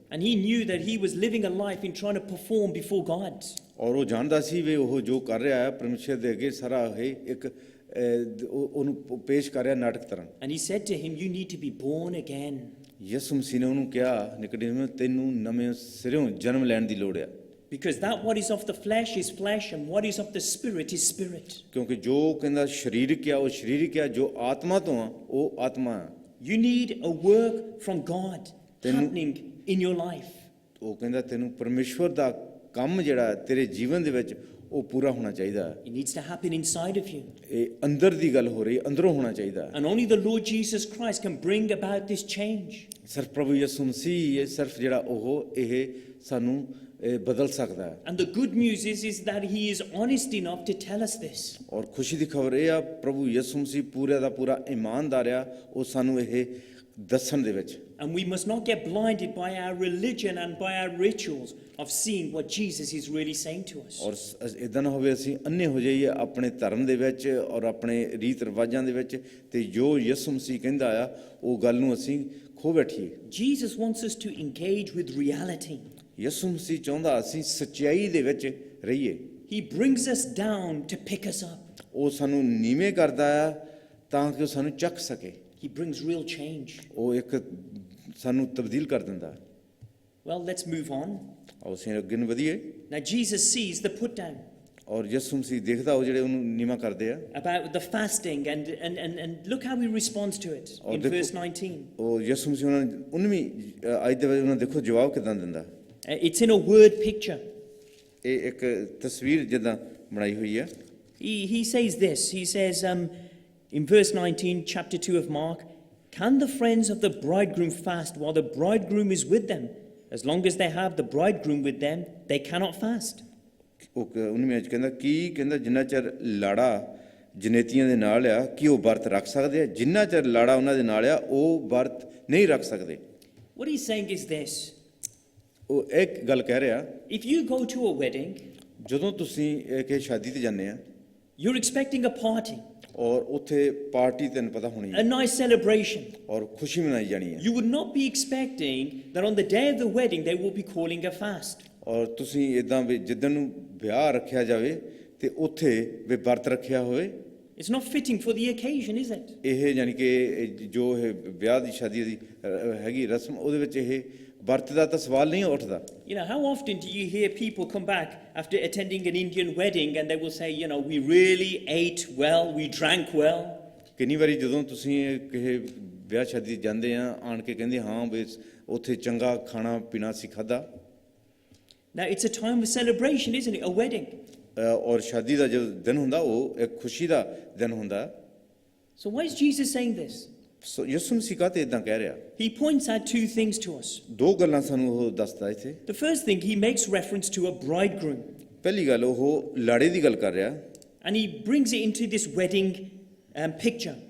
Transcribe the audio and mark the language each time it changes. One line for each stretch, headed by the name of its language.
English: And he knew that he was living a life in trying to perform before God.
Punjabi: ਔਰ ਉਹ ਜਾਣਦਾ ਸੀ ਵੀ ਉਹ ਜੋ ਕਰ ਰਿਹਾ ਹੈ ਪਰਮੇਸ਼ਰ ਦੇ ਅੱਗੇ ਸਾਰਾ ਇਹ ਇੱਕ ਉਹਨੂੰ ਪੇਸ਼ ਕਰ ਰਿਹਾ ਨਾਟਕ ਤਰ੍ਹਾਂ।
English: And he said to him, you need to be born again.
Punjabi: ਯਿਸੂ ਮਸੀਹ ਨੇ ਉਹਨੂੰ ਕਿਹਾ ਨਿਕੋਡੇਮਸ ਤੈਨੂੰ ਨਵੇਂ ਸਿਰਿਓਂ ਜਨਮ ਲੈਣ ਦੀ ਲੋੜ ਆ।
English: Because that what is of the flesh is flesh and what is of the spirit is spirit.
Punjabi: ਕਿਉਂਕਿ ਜੋ ਕਹਿੰਦਾ ਸਰੀਰਕ ਆ ਉਹ ਸਰੀਰਕ ਆ, ਜੋ ਆਤਮਾ ਤੋਂ ਆ ਉਹ ਆਤਮਾ ਆ।
English: You need a work from God happening in your life.
Punjabi: ਉਹ ਕਹਿੰਦਾ ਤੈਨੂੰ ਪਰਮੇਸ਼ਵਰ ਦਾ ਕੰਮ ਜਿਹੜਾ ਤੇਰੇ ਜੀਵਨ ਦੇ ਵਿੱਚ ਉਹ ਪੂਰਾ ਹੋਣਾ ਚਾਹੀਦਾ।
English: It needs to happen inside of you.
Punjabi: ਇਹ ਅੰਦਰ ਦੀ ਗੱਲ ਹੋ ਰਹੀ, ਅੰਦਰੋਂ ਹੋਣਾ ਚਾਹੀਦਾ।
English: And only the Lord Jesus Christ can bring about this change.
Punjabi: ਸਿਰਫ ਪ੍ਰਭੂ ਯਿਸੂ ਮਸੀਹ ਇਹ ਸਿਰਫ ਜਿਹੜਾ ਉਹ ਇਹ ਸਾਨੂੰ ਬਦਲ ਸਕਦਾ ਹੈ।
English: And the good news is that he is honest enough to tell us this.
Punjabi: ਔਰ ਖੁਸ਼ੀ ਦੀ ਖਬਰ ਇਹ ਆ ਪ੍ਰਭੂ ਯਿਸੂ ਮਸੀਹ ਪੂਰੇ ਦਾ ਪੂਰਾ ਇਮਾਨਦਾਰ ਆ, ਉਹ ਸਾਨੂੰ ਇਹ ਦੱਸਣ ਦੇ ਵਿੱਚ।
English: And we must not get blinded by our religion and by our rituals of seeing what Jesus is really saying to us.
Punjabi: ਔਰ ਇਦਾਂ ਨਾ ਹੋਵੇ ਅਸੀਂ ਅੰਨੇ ਹੋ ਜਾਈਏ ਆਪਣੇ ਧਰਮ ਦੇ ਵਿੱਚ ਔਰ ਆਪਣੇ ਰੀਤ ਰਿਵਾਜਾਂ ਦੇ ਵਿੱਚ, ਤੇ ਜੋ ਯਿਸੂ ਮਸੀਹ ਕਹਿੰਦਾ ਆ ਉਹ ਗੱਲ ਨੂੰ ਅਸੀਂ kho ਬੈਠੀਏ।
English: Jesus wants us to engage with reality.
Punjabi: ਯਿਸੂ ਮਸੀਹ ਚਾਹੁੰਦਾ ਅਸੀਂ ਸੱਚਾਈ ਦੇ ਵਿੱਚ ਰਹੀਏ।
English: He brings us down to pick us up.
Punjabi: ਉਹ ਸਾਨੂੰ ਨੀਵੇਂ ਕਰਦਾ ਆ ਤਾਂ ਕਿ ਉਹ ਸਾਨੂੰ ਚੱਕ ਸਕੇ।
English: He brings real change.
Punjabi: ਉਹ ਇੱਕ ਸਾਨੂੰ ਤਬਦੀਲ ਕਰ ਦਿੰਦਾ।
English: Well, let's move on.
Punjabi: ਆਓ ਅਸੀਂ ਅੱਗੇ ਨੂੰ ਵਧੀਏ।
English: Now, Jesus sees the put down
Punjabi: ਔਰ ਯਿਸੂ ਮਸੀਹ ਦੇਖਦਾ ਉਹ ਜਿਹੜੇ ਉਹਨੂੰ ਨੀਵਾਂ ਕਰਦੇ ਆ।
English: about the fasting, and look how he responds to it in
Punjabi: ਦੇਖੋ,
English: verse 19.
Punjabi: ਉਹ ਯਿਸੂ ਮਸੀਹ ਉਹਨਾਂ ਨੂੰ 19ਵੀਂ ਆਇਤ ਦੇ ਵਿੱਚ ਉਹਨਾਂ ਦੇਖੋ ਜਵਾਬ ਕਿਦਾਂ ਦਿੰਦਾ।
English: It's in a word picture.
Punjabi: ਇਹ ਇੱਕ ਤਸਵੀਰ ਜਿੱਦਾਂ ਬਣਾਈ ਹੋਈ ਹੈ।
English: He says this. He says in verse 19, chapter 2 of Mark, can the friends of the bridegroom fast while the bridegroom is with them? As long as they have the bridegroom with them, they cannot fast.
Punjabi: ਉਹ 19ਵੀਂ ਵਿੱਚ ਕਹਿੰਦਾ ਕਹਿੰਦਾ ਜਿੰਨਾ ਚਿਰ ਲਾੜਾ ਜਨੇਤੀਆਂ ਦੇ ਨਾਲ ਆ ਕੀ ਉਹ ਵਰਤ ਰੱਖ ਸਕਦੇ ਆ, ਜਿੰਨਾ ਚਿਰ ਲਾੜਾ ਉਹਨਾਂ ਦੇ ਨਾਲ ਆ ਉਹ ਵਰਤ ਨਹੀਂ ਰੱਖ ਸਕਦੇ।
English: What he's saying is this.
Punjabi: ਉਹ ਇੱਕ ਗੱਲ ਕਹਿ ਰਿਹਾ,
English: If you go to a wedding,
Punjabi: ਜਦੋਂ ਤੁਸੀਂ ਕਿਸੇ ਸ਼ਾਦੀ ਤੇ ਜਾਂਦੇ ਆ
English: you're expecting a party,
Punjabi: ਔਰ ਉੱਥੇ ਪਾਰਟੀ ਤੈਨੂੰ ਪਤਾ ਹੋਣੀ
English: a
Punjabi: ਹੈ
English: nice celebration.
Punjabi: ਔਰ ਖੁਸ਼ੀ ਮਨਾਈ ਜਾਣੀ ਹੈ,
English: You would not be expecting that on the day of the wedding they will be calling a fast.
Punjabi: ਔਰ ਤੁਸੀਂ ਇਦਾਂ ਵੀ ਜਿੱਦਣ ਨੂੰ ਵਿਆਹ ਰੱਖਿਆ ਜਾਵੇ ਤੇ ਉੱਥੇ ਵੀ ਵਰਤ ਰੱਖਿਆ ਹੋਵੇ।
English: It's not fitting for the occasion, is it?
Punjabi: ਇਹ ਯਾਨੀ ਕਿ ਜੋ ਇਹ ਵਿਆਹ ਦੀ ਸ਼ਾਦੀ ਦੀ ਹੈਗੀ ਰਸਮ ਉਹਦੇ ਵਿੱਚ ਇਹ ਵਰਤ ਦਾ ਤਾਂ ਸਵਾਲ ਨਹੀਂ ਉੱਠਦਾ।
English: You know, how often do you hear people come back after attending an Indian wedding and they will say, you know, we really ate well, we drank well.
Punjabi: ਕਿੰਨੀ ਵਾਰੀ ਜਦੋਂ ਤੁਸੀਂ ਕਿਸੇ ਵਿਆਹ ਸ਼ਾਦੀ ਜਾਂਦੇ ਆ ਆਣ ਕੇ ਕਹਿੰਦੇ ਹਾਂ ਵੀ ਉੱਥੇ ਚੰਗਾ ਖਾਣਾ ਪੀਣਾ ਸੀ ਖਾਧਾ।
English: Now, it's a time of celebration, isn't it? A wedding.
Punjabi: ਔਰ ਸ਼ਾਦੀ ਦਾ ਜੋ ਦਿਨ ਹੁੰਦਾ ਉਹ ਇੱਕ ਖੁਸ਼ੀ ਦਾ ਦਿਨ ਹੁੰਦਾ।
English: So why is Jesus saying this?
Punjabi: ਸੋ ਯਿਸੂ ਮਸੀਹ ਕਾਹਤੇ ਇਦਾਂ ਕਹਿ ਰਿਹਾ?
English: He points out two things to us.
Punjabi: ਦੋ ਗੱਲਾਂ ਸਾਨੂੰ ਉਹ ਦੱਸਦਾ ਇੱਥੇ।
English: The first thing, he makes reference to a bridegroom.
Punjabi: ਪਹਿਲੀ ਗੱਲ ਉਹ ਲਾੜੇ ਦੀ ਗੱਲ ਕਰ ਰਿਹਾ।
English: And he brings it into this wedding picture.